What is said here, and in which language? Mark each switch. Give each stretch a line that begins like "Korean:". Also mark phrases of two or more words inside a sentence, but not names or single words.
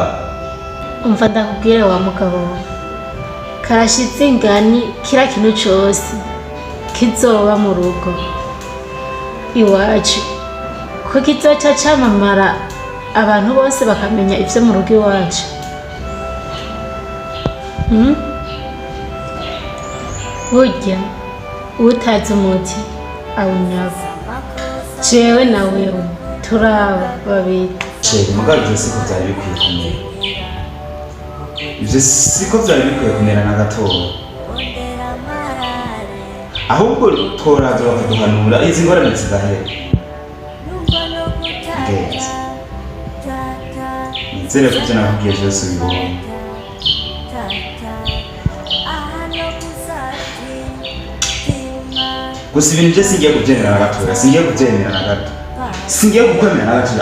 Rundi: umva ndakubwire wa mugabo karashitse ingani kira kintu cose kizoba mu rugo iwacu ko kizoca camamara abantu bose bakamenya ivyo mu rugo iwacu burya utazi umuti awunyaba jewe na wewe turaba babiri sheri mugabo ivyo siko vyari bikwiye kumera ivyo siko vyari bikwiye kumera na gatoya ahubwo tworaza bakaduhanura izi ngorane zigahera.
Kinyarwanda: Nizere ko ibyo nakubwiye byose ubibonye. Gusa ibintu byose singiye kubyemera na gatoya, singiye kubyemera na gato, singiye kukwemera na gatoya,